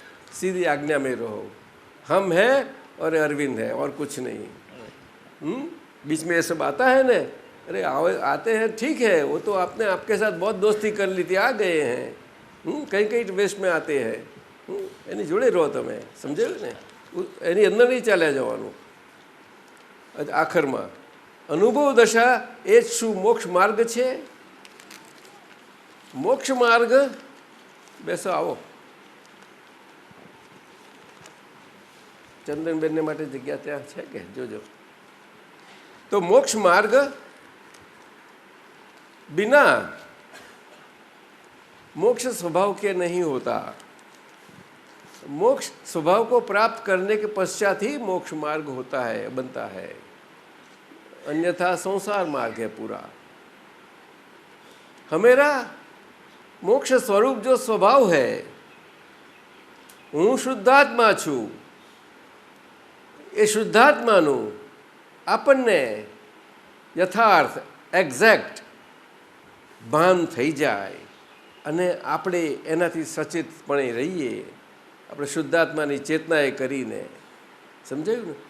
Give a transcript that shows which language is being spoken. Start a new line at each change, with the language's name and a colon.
Hindi: सीधी आज्ञा में रहो, हम हैं और अरविंद है और कुछ नहीं। बीच में ये सब आता है ना, अरे आते हैं ठीक है, वो तो आपने आपके साथ बहुत दोस्ती कर ली थी, आ गए हैं, कई कई वेस्ट में आते हैं,
Gujarati: એની જોડે રહો તમે, સમજાયું ને? એની અંદર નહીં ચાલ્યા જવાનું. આખરમાં અનુભવ દશા એ જ શું મોક્ષ માર્ગ છે? મોક્ષ માર્ગ, બેસો આવો. ચંદનબેનને માટે જગ્યા ત્યાં છે કે જોજો.
Hindi: तो मोक्ष मार्ग बिना मोक्ष स्वभाव के नहीं होता. मोक्ष स्वभाव को प्राप्त करने के पश्चात ही मोक्ष मार्ग होता है, बनता है, अन्यथा संसार मार्ग है पूरा। हमेरा मोक्ष स्वरूप जो स्वभाव है,
Gujarati: हूँ शुद्धात्मा छू, એ શુદ્ધાત્માનું આપણને યથાર્થ એક્ઝેક્ટ ભાન થઈ જાય અને આપણે એનાથી સચેતપણે રહીએ, આપણે શુદ્ધાત્માની ચેતનાએ કરીને, સમજાયું ને?